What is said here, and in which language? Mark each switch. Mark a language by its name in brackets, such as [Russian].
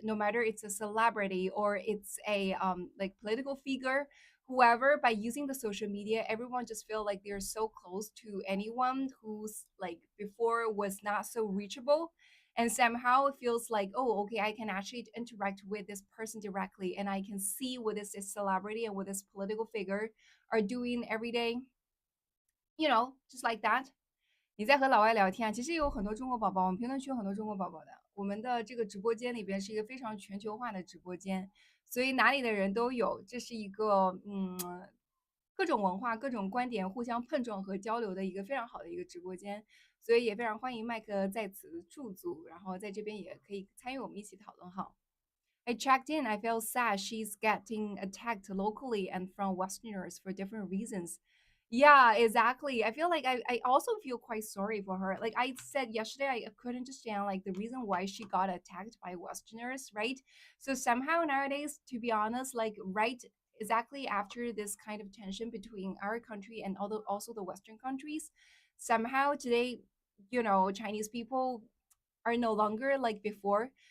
[English] No matter it's a celebrity or it's a like political figure, whoever, by using the social media, everyone just feel like they're so close to anyone who's like before was not so reachable, and somehow it feels like, oh, okay, I can actually interact with this person directly, and I can see what this celebrity and what this political figure are doing every day, just like that. [Chinese] 你在和老外聊天啊，其实有很多中国宝宝，我们评论区有很多中国宝宝的。我们的这个直播间里边是一个非常全球化的直播间，所以哪里的人都有，这是一个各种文化、各种观点互相碰撞和交流的一个非常好的一个直播间。所以也非常欢迎麦克在此驻足，然后在这边也可以参与我们一起讨论哈。 [English] I checked in. I feel sad she's getting attacked locally and from Westerners for different reasons. Yeah, exactly. I feel like I also feel quite sorry for her. Like I said yesterday, I couldn't understand like the reason why she got attacked by Westerners, right? So somehow nowadays, to be honest, like right exactly after this kind of tension between our country and also the Western countries, somehow today, Chinese people are no longer like before.